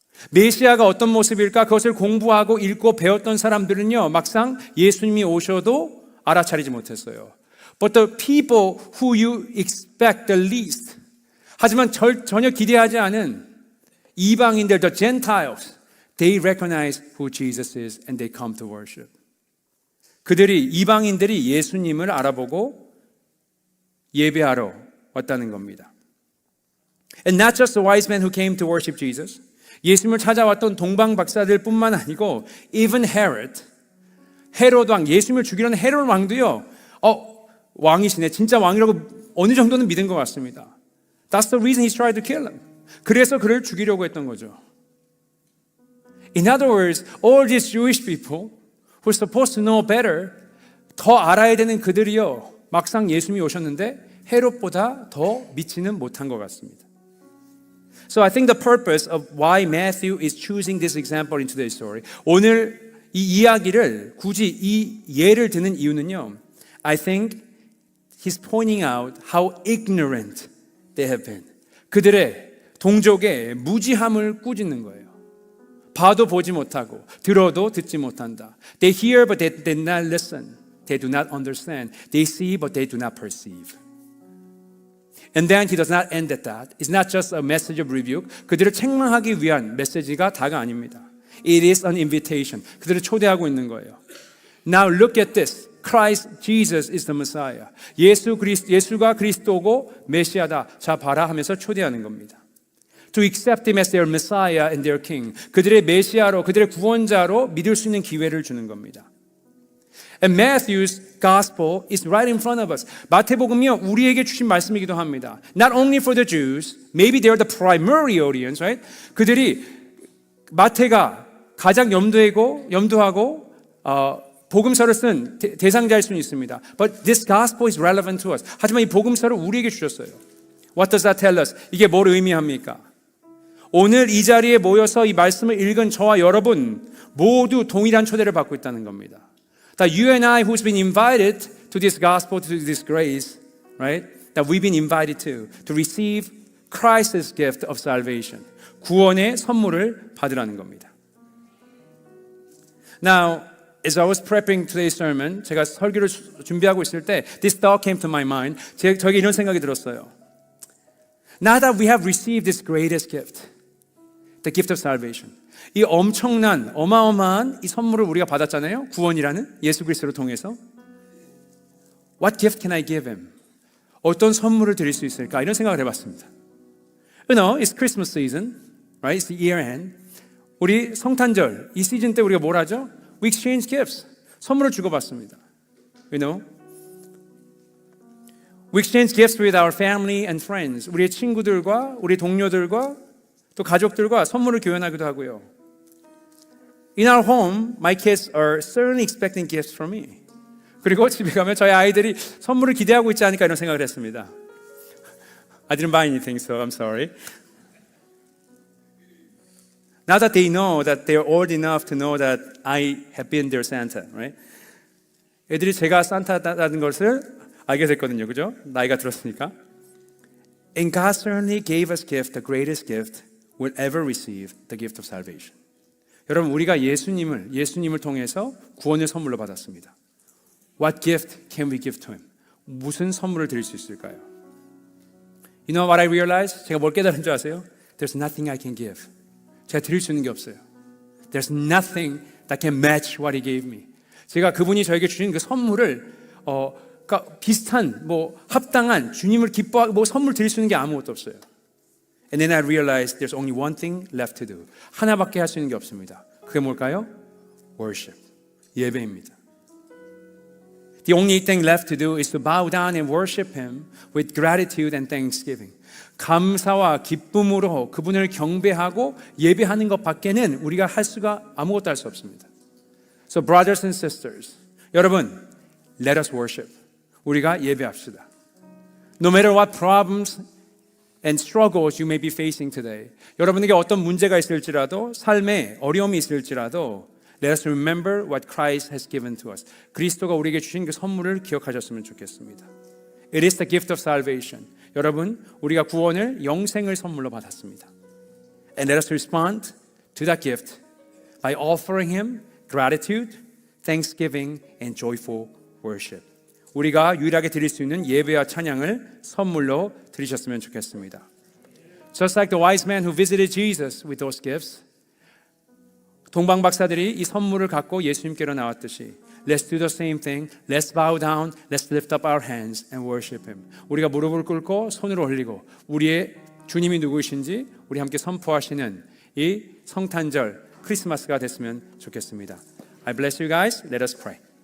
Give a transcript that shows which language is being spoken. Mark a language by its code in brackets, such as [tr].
[ko] 메시아가 어떤 모습일까 그것을 공부하고 읽고 배웠던 사람들은요 막상 예수님이 오셔도 알아차리지 못했어요. [en] But the people who you expect the least, [ko] 하지만 전혀 기대하지 않은 이방인들, [en] the Gentiles, they recognize who Jesus is and they come to worship. [ko] 이방인들이 예수님을 알아보고 예배하러 왔다는 겁니다. [en] And not just the wise men who came to worship Jesus. [ko] 예수님을 찾아왔던 동방 박사들뿐만 아니고 even 헤롯 왕, 예수님을 죽이려는 헤롯 왕도요. 왕이시네. 진짜 왕이라고 어느 정도는 믿은 것 같습니다. [en] That's the reason he tried to kill him. [ko] 그래서 그를 죽이려고 했던 거죠. [en] In other words, all these Jewish people who are supposed to know better, [ko] 더 알아야 되는 그들이요. 막상 예수님이 오셨는데 헤롯보다 더 믿지는 못한 것 같습니다. [en] So I think the purpose of why Matthew is choosing this example in today's story, [ko] 오늘 이 이야기를 굳이 이 예를 드는 이유는요. [en] I think he's pointing out how ignorant they have been. [ko] 그들의 동족의 무지함을 꾸짖는 거예요. 봐도 보지 못하고 들어도 듣지 못한다. [en] They hear but they did not listen. They do not understand. They see but they do not perceive. And then he does not end at that. It's not just a message of rebuke. [ko] 그들을 책망하기 위한 메시지가 다가 아닙니다. [en] It is an invitation. [ko] 그들을 초대하고 있는 거예요. [en] Now look at this. Christ Jesus is the Messiah. [ko] 예수가 그리스도고 메시아다. 자 봐라 하면서 초대하는 겁니다. [en] To accept him as their Messiah and their King. [ko] 그들의 메시아로, 그들의 구원자로 믿을 수 있는 기회를 주는 겁니다. [en] And Matthew's gospel is right in front of us. [ko] 마태복음이요 우리에게 주신 말씀이기도 합니다. [en] Not only for the Jews, maybe they are the primary audience, right? [ko] 그들이 마태가 가장 염두하고 복음서를 쓴 대상자일 수는 있습니다. [en] But this gospel is relevant to us. [ko] 하지만 이 복음서를 우리에게 주셨어요. [en] What does that tell us? [ko] 이게 뭘 의미합니까? 오늘 이 자리에 모여서 이 말씀을 읽은 저와 여러분 모두 동일한 초대를 받고 있다는 겁니다. [en] That you and I who's been invited to this gospel, to this grace, right? That we've been invited to receive Christ's gift of salvation. [ko] 구원의 선물을 받으라는 겁니다. [en] Now, as I was prepping today's sermon, [ko] 제가 설교를 준비하고 있을 때 [en] this thought came to my mind. [ko] 저에게 이런 생각이 들었어요. [en] Now that we have received this greatest gift, the gift of salvation. [ko] 이 엄청난 어마어마한 이 선물을 우리가 받았잖아요. 구원이라는 예수 그리스도를 통해서. [en] What gift can I give him? [ko] 어떤 선물을 드릴 수 있을까? 이런 생각을 해봤습니다. [en] You know, it's Christmas season, right? It's the year end. [ko] 우리 성탄절 이 시즌 때 우리가 뭘 하죠? [en] We exchange gifts. [ko] 선물을 주고받습니다. [en] You know? We exchange gifts with our family and friends. [ko] 우리의 친구들과 우리 동료들과 또 가족들과 선물을 교환하기도 하고요. [en] In our home, my kids are certainly expecting gifts from me. [ko] 그리고 집에 가면 저희 아이들이 선물을 기대하고 있지 않을까 이런 생각을 했습니다. [en] I didn't buy anything, so I'm sorry. Now that they know that they're old enough to know that I have been their Santa, right? [ko] 애들이 제가 산타라는 것을 알게 됐거든요, 그죠? 나이가 들었으니까. [en] And God certainly gave us gift, the greatest gift we'll ever receive, the gift of salvation. [ko] 여러분, 우리가 예수님을 통해서 구원의 선물로 받았습니다. [en] What gift can we give to Him? [ko] 무슨 선물을 드릴 수 있을까요? [en] You know what I realized? [ko] 제가 뭘 깨달은 줄 아세요? [en] There's nothing I can give. [ko] 제가 드릴 수 있는 게 없어요. [en] There's nothing that can match what He gave me. [ko] 제가 그분이 저에게 주신 그 선물을 그러니까 비슷한 합당한 주님을 기뻐하고 선물 드릴 수 있는 게 아무것도 없어요. [en] And then I realized there's only one thing left to do. [ko] 하나밖에 할 수 있는 게 없습니다. 그게 뭘까요? Worship. 예배입니다. [en] The only thing left to do is to bow down and worship Him with gratitude and thanksgiving. [ko] 감사와 기쁨으로 그분을 경배하고 예배하는 것밖에는 우리가 아무것도 할 수 없습니다. [en] So brothers and sisters, 여러분, let us worship. [ko] 우리가 예배합시다. [en] No matter what problems and struggles you may be facing today. [ko] 여러분에게 어떤 문제가 있을지라도, 삶에 어려움이 있을지라도, [en] let us remember what Christ has given to us. [ko] 그리스도가 우리에게 주신 그 선물을 기억하셨으면 좋겠습니다. [en] It is the gift of salvation. [ko] 여러분, 우리가 구원을 영생을 선물로 받았습니다. [en] And let us respond to that gift by offering Him gratitude, thanksgiving, and joyful worship. [ko] 우리가 유일하게 드릴 수 있는 예배와 찬양을 선물로 드리셨으면 좋겠습니다. [en] Just like the wise man who visited Jesus with those gifts, [ko] 동방 박사들이 이 선물을 갖고 예수님께로 나왔듯이 [en] Let's do the same thing. Let's bow down. Let's lift up our hands and worship Him. [ko] 우리가 무릎을 꿇고 손을 올리고 우리의 주님이 누구이신지 우리 함께 선포하시는 이 성탄절 크리스마스가 됐으면 좋겠습니다. [en] I bless you guys. Let us pray.